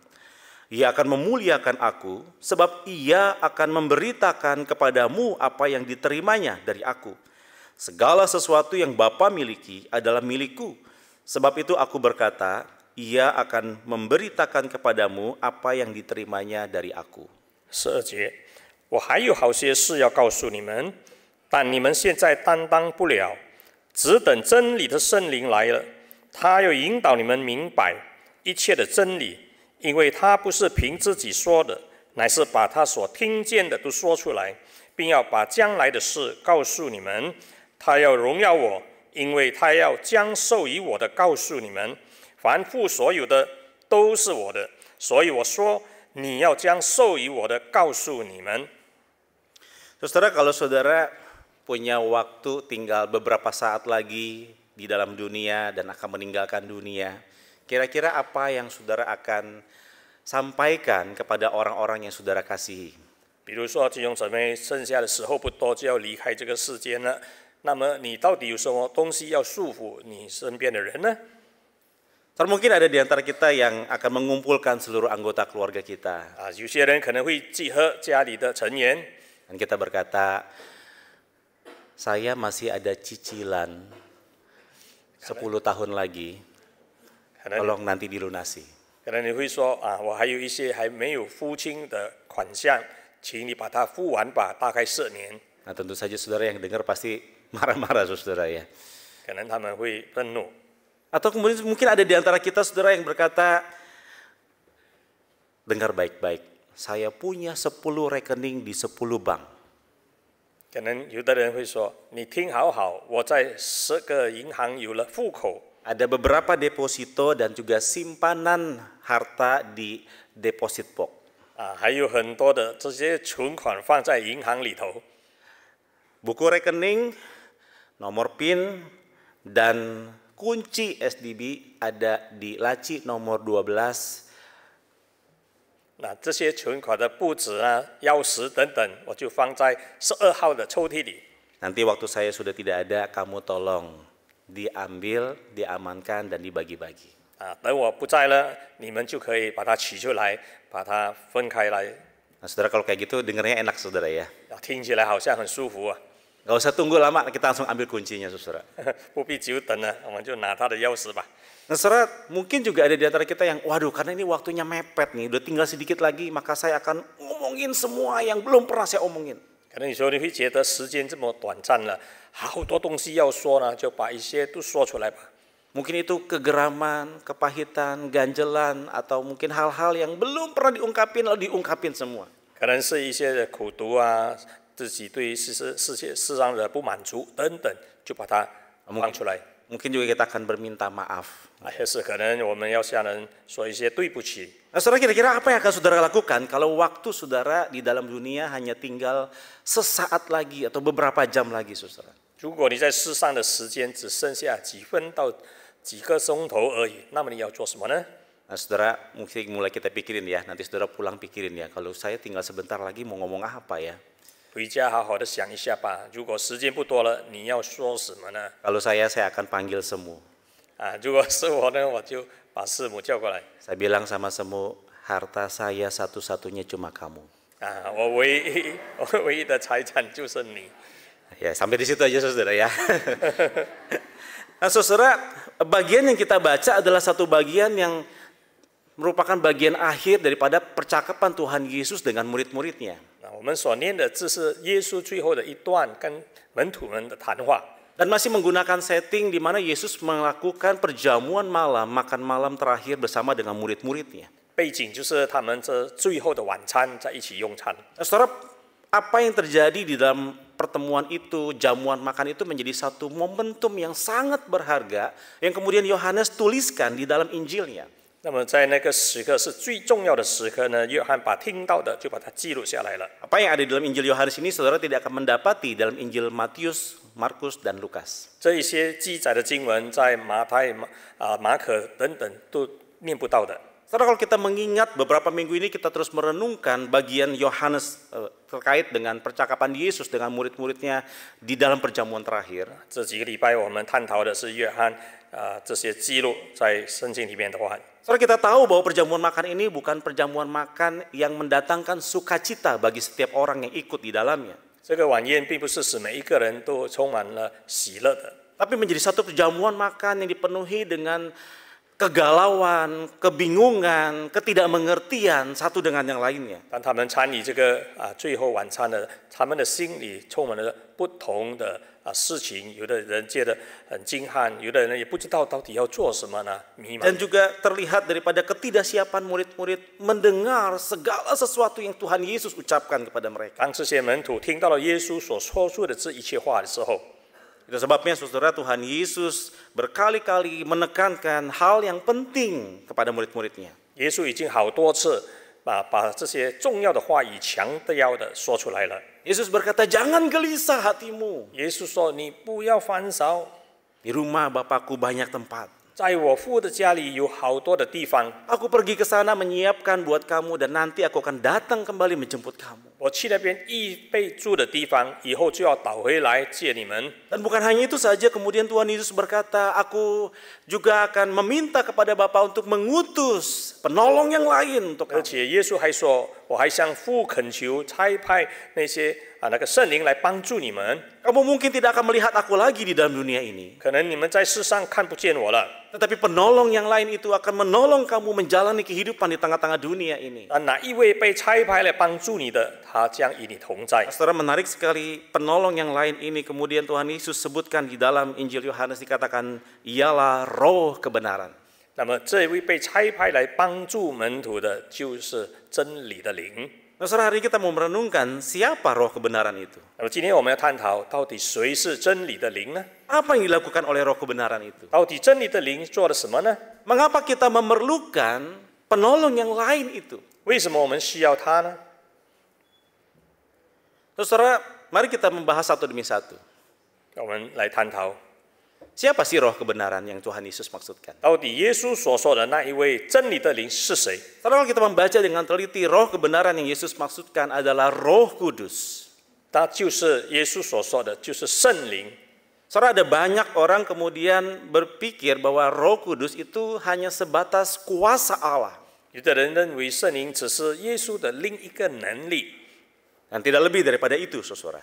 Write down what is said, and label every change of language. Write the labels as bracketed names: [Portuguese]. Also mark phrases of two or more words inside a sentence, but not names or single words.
[Indonesian] Ia akan memuliakan aku, sebab Ia akan memberitakan kepadamu apa yang diterimanya dari aku. Segala sesuatu yang Bapa miliki adalah milikku. Sebab itu aku berkata, Ia akan memberitakan kepadamu apa yang diterimanya dari aku. [Chinese] 12 节，我还有好些事要告诉你们，但你们现在担当不了，只等真理的圣灵来了，他要引导你们明白一切的真理，因为他不是凭自己说的，乃是把他所听见的都说出来，并要把将来的事告诉你们。他要荣耀我，因为他要将授予我的告诉你们。凡父所有的都是我的，所以我说，你要将授予我的告诉你们。 [Indonesian] Saudara, kalau saudara punya waktu tinggal beberapa saat lagi di dalam dunia dan akan meninggalkan dunia, kira-kira apa yang saudara akan sampaikan kepada orang-orang yang saudara kasihi? [Chinese] 比如说，弟兄姊妹，剩下的时候不多，就要离开这个世间了。那么，你到底有什么东西要束缚你身边的人呢？ [Indonesian] Mungkin ada di antara kita yang akan mengumpulkan seluruh anggota keluarga kita. [Chinese] 有些人可能会集合家里的成员， [Indonesian] Dan kita berkata, saya masih ada cicilan 10 tahun lagi, [Chinese] 可能 [Indonesian] tolong nanti dilunasi. [Chinese] 可能你会说我还有一些还没有付清的款项，请你把它付完吧，大概10年。 [Indonesian] Nah, tentu saja saudara yang dengar pasti marah-marah saudara ya. [Chinese] 可能他们会愤怒， [Indonesian] Atau kemudian mungkin ada di antara kita saudara yang berkata, dengar baik-baik, saya punya 10 rekening di 10 bank. [Chinese] 可能有的人会说：“你听好好，我在10个银行有了户口。” [Indonesian] Ada beberapa deposito dan juga simpanan harta di [English] deposit box. [Chinese] 还有很多的这些存款放在银行里头。 [Indonesian] Buku rekening, nomor PIN, dan kunci SDB ada di laci nomor 12. [Chinese] 那这些存款的布址钥匙等等，我就放在12号的抽屉里。 [Indonesian] Nanti waktu saya sudah tidak ada, kamu tolong diambil, diamankan, dan dibagi-bagi. [Chinese] 等我不在了，你们就可以把它取出来，把它分开来。 [Indonesian] Nah, saudara kalau kayak gitu dengarnya enak saudara ya. [Chinese] 听起来好像很舒服啊， [Indonesian] Gak usah tunggu lama, kita langsung ambil kuncinya saudara. [Chinese] 不必久等了，我们就拿他的钥匙吧。 [Indonesian] Nah saudara, mungkin juga ada di antara kita yang, waduh karena ini waktunya mepet nih, udah tinggal sedikit lagi, maka saya akan ngomongin semua yang belum pernah saya omongin. [Chinese] 可能有时候你会觉得时间这么短暂了，好多东西要说呢，就把一些都说出来吧。 [Indonesian] Mungkin itu kegeraman, kepahitan, ganjelan, atau mungkin hal-hal yang belum pernah diungkapin, lalu diungkapin semua. [Chinese] 可能是一些的苦读啊，自己对世上的不满足等等，就把它放出来。 [Indonesian] mungkin juga kita akan berminta maaf. [Chinese] 也是可能我们要向人说一些对不起。 [Indonesian] Nah, saudara, kira-kira apa yang akan saudara lakukan kalau waktu saudara di dalam dunia hanya tinggal sesaat lagi atau beberapa jam lagi, saudara? [Chinese] 如果你在世上的时间只剩下几分到几个钟头而已，那么你要做什么呢？ [Indonesian] Nah, saudara, mungkin mulai kita pikirin ya, nanti saudara pulang pikirin ya, kalau saya tinggal sebentar lagi mau ngomong apa ya? [Chinese] 回家好好的想一下吧。如果时间不多了，你要说什么呢？ [Indonesian] Kalau saya akan panggil Semu. [Chinese] 如果是我呢，我就把师母叫过来。 [Indonesian] Saya bilang sama Semu, harta saya satu-satunya cuma kamu. [Chinese] 我唯一的财产就是你。 [Indonesian] Ya, sampai di situ aja, saudara ya. Nah, saudara, bagian yang kita baca adalah satu bagian yang merupakan bagian akhir daripada percakapan Tuhan Yesus dengan murid-muridnya. [Chinese] 我们所念的这是耶稣最后的一段跟门徒们的谈话。 [Indonesian] Dan masih menggunakan setting di mana Yesus melakukan perjamuan malam, makan malam terakhir bersama dengan murid-muridnya. [Chinese] 背景就是他们这最后的晚餐在一起用餐。 [Indonesian] Nah, saudara, apa yang terjadi di dalam pertemuan itu, jamuan makan itu menjadi satu momentum yang sangat berharga yang kemudian Yohanes tuliskan di dalam Injilnya. [Chinese] 那么在那个时刻是最重要的时刻呢，约翰把听到的就把它记录下来了。 [Indonesian] Apa yang ada di dalam Injil Yohanes ini saudara tidak akan mendapati dalam Injil Matius, Markus, dan Lukas. [Chinese] 这一些记载的经文在马太、马可等等都念不到的。 [Indonesian] Saudara, kalau kita mengingat beberapa minggu ini kita terus merenungkan bagian Yohanes terkait dengan percakapan Yesus dengan murid-muridnya di dalam perjamuan terakhir. [Chinese] 这几个礼拜我们探讨的是约翰这些记录在圣经里面的话。 [Indonesian] Saudara, kita tahu bahwa perjamuan makan ini bukan perjamuan makan yang mendatangkan sukacita bagi setiap orang yang ikut di dalamnya. [Chinese] 这个晚宴并不是使每一个人都充满了喜乐的， [Indonesian] Tapi menjadi satu perjamuan makan yang dipenuhi dengan kegalauan, kebingungan, ketidakmengertian satu dengan yang lainnya. [Chinese] 当他们参与这个最后晚餐的，他们的心里充满了不同的事情，有的人觉得很惊撼，有的人也不知道到底要做什么呢，迷茫。 [Indonesian] Dan juga terlihat daripada ketidaksiapan murid-murid mendengar segala sesuatu yang Tuhan Yesus ucapkan kepada mereka. [Chinese] 当这些门徒听到了耶稣所说出的这一切话的时候， [Indonesian] Itu sebabnya saudara, Tuhan Yesus berkali-kali menekankan hal yang penting kepada murid-muridnya. [Chinese] 耶稣已经好多次把这些重要的话语强调的说出来了。 [Indonesian] Yesus berkata, jangan gelisah hatimu. [Chinese] 耶稣说：“你不要烦躁， [Indonesian] Di rumah Bapakku banyak tempat. [Chinese] 在我父的家里有好多的地方， [Indonesian] Aku pergi ke sana menyiapkan buat kamu dan nanti aku akan datang kembali menjemput kamu. [Chinese] 我去那边预备住的地方，以后就要倒回来接你们。” [Indonesian] Dan bukan hanya itu saja, kemudian Tuhan Yesus berkata, aku juga akan meminta kepada Bapa untuk mengutus penolong yang lain untuk [Chinese] 而 [Indonesian] kamu. [Chinese] 且耶稣还说：“我还向父恳求差派那些那个圣灵来帮助你们。 [Indonesian] Kamu mungkin tidak akan melihat aku lagi di dalam dunia ini. [Chinese] 可能你们在世上看不见我了， [Indonesian] Tetapi penolong yang lain itu akan menolong kamu menjalani kehidupan di tengah-tengah dunia ini. [Chinese] 但哪一位被差派来帮助你的，他将与你同在。” [Indonesian] Saudara, menarik sekali penolong yang lain ini kemudian Tuhan Yesus sebutkan di dalam Injil Yohanes, dikatakan ialah roh kebenaran. [Chinese] 那么这位被差派来帮助门徒的，就是真理的灵。 [Indonesian] Nah, saudara, hari ini kita mau merenungkan siapa roh kebenaran itu. [Chinese] 那么今天我们要探讨，到底谁是真理的灵呢？ [Indonesian] Apa yang dilakukan oleh roh kebenaran itu? [Chinese] 到底真理的灵做了什么呢？ [Indonesian] Mengapa kita memerlukan penolong yang lain itu? [Chinese] 为什么我们需要它呢？ [Indonesian] Saudara, mari kita membahas satu demi satu. [Chinese] 我们来探讨， [Indonesian] Siapa sih roh kebenaran yang Tuhan Yesus maksudkan? [Chinese] 到底耶稣所说的那一位真理的灵是谁？ [Indonesian] Saudara, kalau kita membaca dengan teliti, roh kebenaran yang Yesus maksudkan adalah Roh Kudus. [Chinese] 他就是耶稣所说的，就是圣灵。 [Indonesian] Saudara, ada banyak orang kemudian berpikir bahwa Roh Kudus itu hanya sebatas kuasa Allah. [Chinese] 有的人认为圣灵只是耶稣的另一个能力 [Indonesian] Dan tidak lebih daripada itu, saudara.